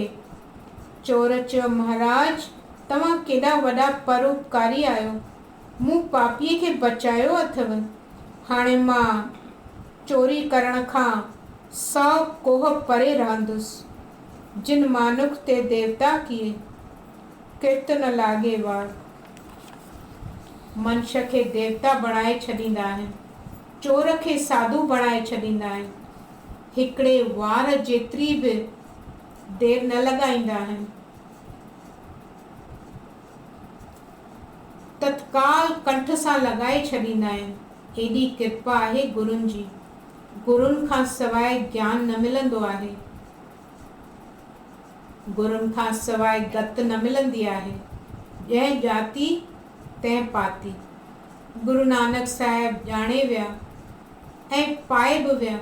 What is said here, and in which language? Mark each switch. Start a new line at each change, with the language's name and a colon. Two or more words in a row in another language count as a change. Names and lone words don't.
Sindhi: चोर चयो, महाराज तव्हां केॾा वॾा परोपकारी आहियो, मूं पापीअ खे बचायो अथव। हाणे मां चोरी करण खां 100 कोह परे रहंदुसि।
Punjabi: ਜਿਨ ਮਾਨੁਖ ਤੇ ਦੇਵਤਾ ਕਿਏ, ਕਿਰਤ ਨ ਲਾਗੇ ਵਾਰ।
Sindhi: मनुष्य खे देवता बणाए छॾींदा आहिनि, चोर खे साधू बणाए छॾींदा आहिनि, हिकिड़े वार जेतिरी बि देर न लॻाईंदा आहिनि। तत्काल कंठ सां लॻाए छॾींदा आहिनि। एॾी कृपा आहे गुरुनि जी। गुरुनि खां सवाइ ज्ञान न मिलंदो आहे, गुरुनि खां सवाइ गत न मिलंदी आहे। जंहिं जाती तंहिं पाती। गुरु नानक साहिब ॼाणे विया ऐं पाए बि विया।